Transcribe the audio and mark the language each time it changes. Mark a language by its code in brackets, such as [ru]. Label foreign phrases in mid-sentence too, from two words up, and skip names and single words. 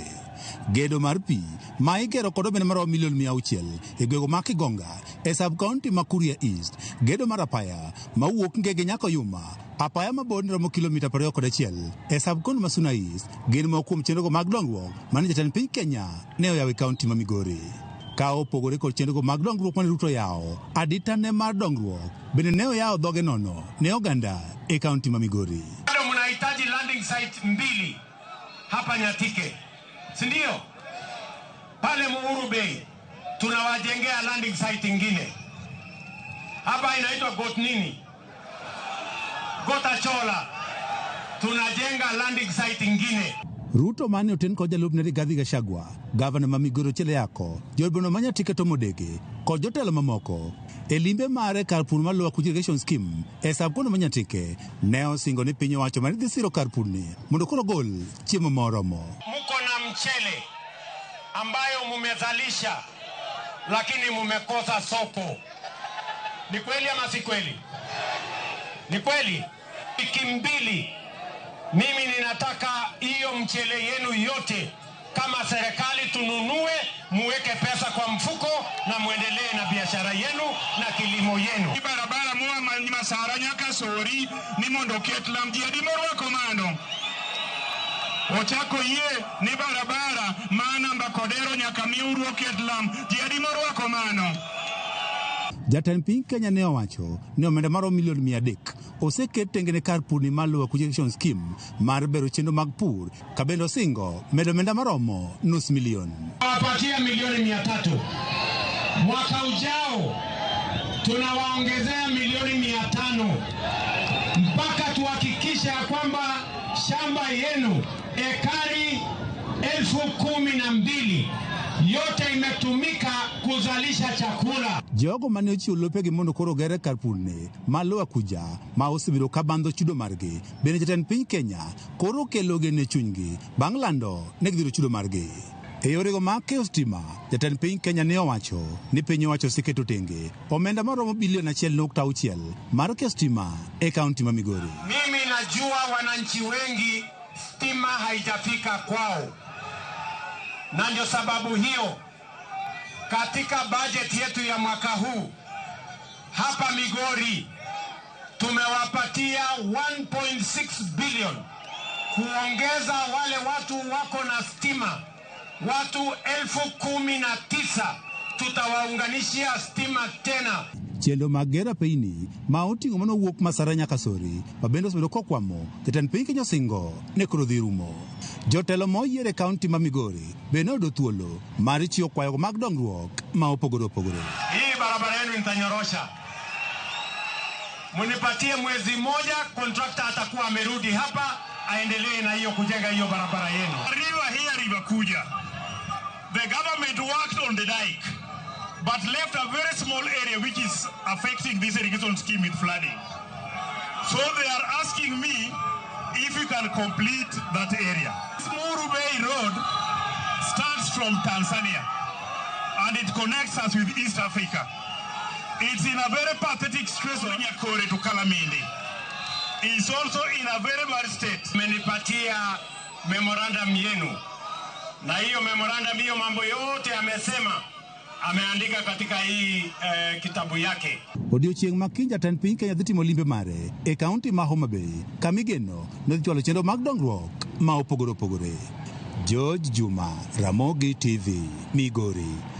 [luo] Gedo mar pi ma igero kod omenda mar milion 600 e gwego ma Kigonga e sub kaunti ma Kuria East, gedo mar apaya ma wuok Ngege nyaka Yuma, apaya ma bor romo kilomita 21 e sub kaunti ma Suna East, gin moko kuom chenro mag dongruok mane jatend piny Kenya ne oyawo e kaunti ma Migori. Ka opogore kod chenro mag dongruok mane Ruto yawo, adita ne mar dongruok bende ne oyawo dhoge nono ne oganda e kaunti ma Migori. [sw] Bado mnahitaji [en] landing site [sw] 2 hapa Nyatike, si ndio? Pale Muhuru Bay tunawajengea [en] landing site [sw] ingine. Hapa inaitwa Gotnini, Gotachola, tunajenga [en] landing site [sw] ingine. [luo] Ruto mane oten kod jalupne Rigathi Gachagua, gavana ma Migori Ochieng Yako, jolbeno ma Nyatike to Modege kod jotelo mamoko e limbe mare kar pur mar Lower Kuji Irrigation Scheme e sub kaunti ma Nyatike ne osingo ni piny owacho mar dhi siro kar purni mondo koro gol chiemo moromo. [sw] Muko na mchele ambayo mumezalisha lakini mumekosa soko. Ni kweli ama si kweli? Ni kweli. Wiki 2 mimi ninataka hiyo mchele yenu yote kama serikali tununue, muweke pesa kwa mfuko na muendelee na biashara yenu na kilimo yenu. [luo] Barabara muwa masara nyaka sori ni mondo ketlam jiadi morwa komano. Ochako ye ni barabara maana Mbakodero nyaka miuru ketlam jiadi morwa komano. Jatend piny Kenya ne owacho ni omenda mar milion 300 oseket tengene kar purni mar Lower Kuji Irrigation Scheme mar bero chenro mag pur, ka bende osingo medo omenda maromo $500,000. [sw] Wapatia milioni 300. Mwaka ujao tunawaongezea milioni 500 mpaka tuhakikisha kwamba shamba yenu ekari 12,000 yote imetumika kuzalisha chakula. [luo] Jogo mane ochiwo lopegi mondo koro gere kar purni ma Lower Kuja ma osebedo ka bandho chudo margi, bende jatend piny Kenya koro kelo gene chunygi bang' lando ne gidhiro chudo margi. E yorego mag keyo stima, jatend piny Kenya ne owacho ni piny owacho oseketo tenge omenda maromo bilion 1.6 mar keyo stima e kaunti ma Migori. [sw] Mimi najua wananchi wengi stima haijafika kwao, na ndio sababu hiyo katika bajeti yetu ya mwaka huu hapa Migori tumewapatia 1.6 billion kuongeza wale watu wako na stima. Watu 19,000 tutawaunganishia stima tena. [luo] Chenro mag gero apeyni ma oting'o mano wuok Masara nyaka Sori ma bende osebedo kokwamo jatend piny Kenya osingo ne koro dhi rumo. Jotelo moyier e kaunti ma Migori bende oyudo thuolo mar chiwo kwayo mag dongruok ma opogore opogore. [sw] Hii barabara yenu nitanyorosha. Munipatie mwezi moja, kontrakta atakuwa amerudi hapa aendelee na hiyo kujenga hiyo barabara yenu. [en] River Kuja. The government worked on the dike but left a very small area which is affecting this irrigation scheme with flooding. So they are asking me if we can complete that area. Muhuru Bay Road starts from Tanzania and it connects us with East Africa. It's in a very pathetic stress from Nyakore to Kalamindi. It's also in a very bad state. [sw] Menipatia memorandum yenu. Na hiyo memorandum hiyo mambo yote amesema ameandika katika hii kitabu yake. [luo] Odiochieng' ma kiny jatend piny Kenya dhi timo limbe mare e kaunti ma Homa Bay, kamigeno ne dhi chwalo chenro mag dongruok ma opogore opogore. George Juma, Ramogi TV, Migori.